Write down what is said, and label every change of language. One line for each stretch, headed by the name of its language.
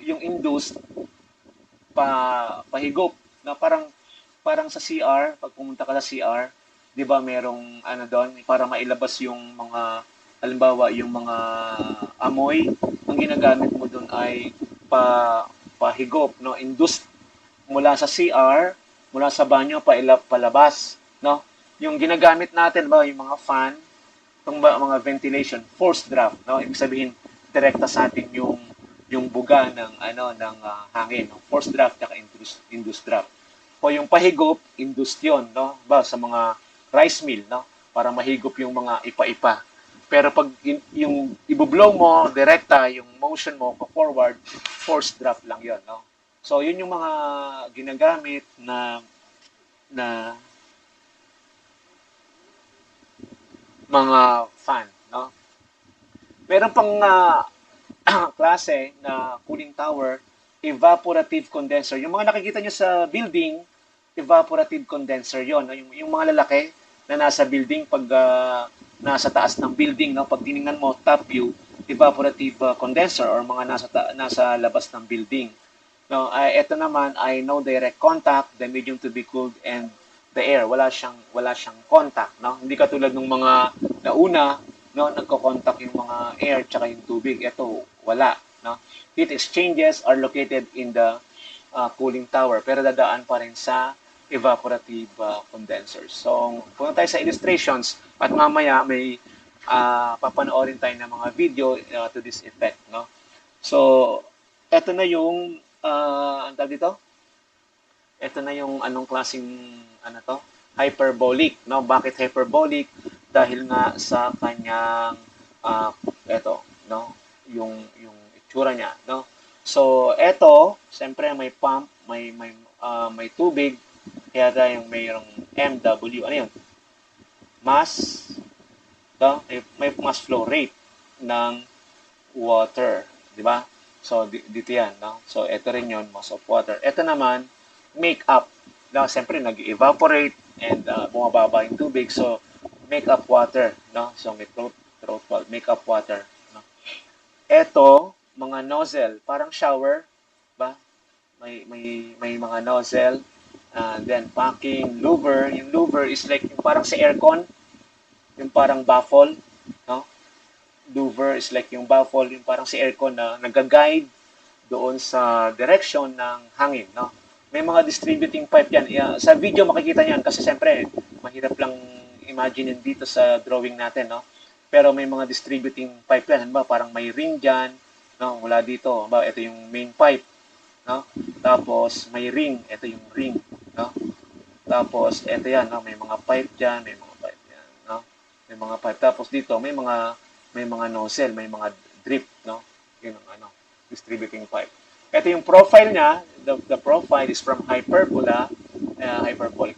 Filipino: Yung induced, pahigop, na parang sa CR, pag pumunta ka sa CR, 'di ba, merong ano doon para mailabas yung mga halimbawa yung mga amoy, ang ginagamit mo doon ay pahigop, no? Induced mula sa CR, mula sa banyo palabas, no? Yung ginagamit natin ba yung mga fan, itong mga ventilation, forced draft, no? Ibig sabihin direkta sa atin yung buga ng hangin, no?
English: Forced draft at induced draft.
Filipino: O yung pahigop, induced 'yon, no? Ba sa mga rice mill, no? Para mahigop yung mga ipa-ipa. Pero pag yung ibublow mo direkta, yung motion mo pa forward, forced draft lang 'yon, no? So, yun yung mga ginagamit na mga fan, no? Meron pang klase na cooling tower, evaporative condenser. Yung mga nakikita nyo sa building, evaporative condenser yon, no? Yung mga lalaki na nasa building, pag nasa taas ng building, no? Pag tiningnan mo, top view, evaporative condenser or mga nasa labas ng building.
English: No,
Filipino: ito naman ay
English: no direct contact, the medium to be cooled and the air.
Filipino: Wala siyang contact, no? Hindi katulad ng mga nauna, no, nagko-contact yung mga air tsaka yung tubig. Ito wala, no?
English: Heat exchanges are located in the cooling tower
Filipino: pero dadaan pa rin sa evaporative condensers. So, punta tayo sa illustrations at mamaya may papanoorin tayo ng mga video
English: to this effect,
Filipino: no? So, eto na yung ang tawag dito? Ito na yung anong klaseng hyperbolic, no? Bakit hyperbolic? Dahil nga sa kanyang eto, no? Yung itsura niya, no? So, eto, siyempre may pump, may tubig, kaya tayong mayroong MW. Ano yun? Mass, no? May mass flow rate ng water, di ba? So, dito yan, no? So, ito rin yun, mass of water. Ito naman, make up. No? Siyempre, nag-evaporate and bumababa yung tubig. So, make up water, no? So, may throat valve, make up water, no? Ito, mga nozzle, parang shower, ba? May mga nozzle, then packing, louver. Yung louver is like yung parang sa aircon, yung parang baffle, no? Louver is like yung baffle, yung parang si aircon na nag-guide doon sa direction ng hangin, no? May mga distributing pipe yan. Sa video makikita niyan kasi siyempre mahirap lang imagine dito sa drawing natin, no? Pero may mga distributing pipe yan. Ba, parang may ring diyan, no? Mula dito, ba, ito yung main pipe, no? Tapos may ring, ito yung ring, no? Tapos ito yan, no? May mga pipe diyan, may mga pipe yan, no? May mga pipe. Tapos dito may mga nozzle, may mga drip, no? Yun ang distributing pipe. Ito yung profile niya.
English: The profile is from hyperbolic.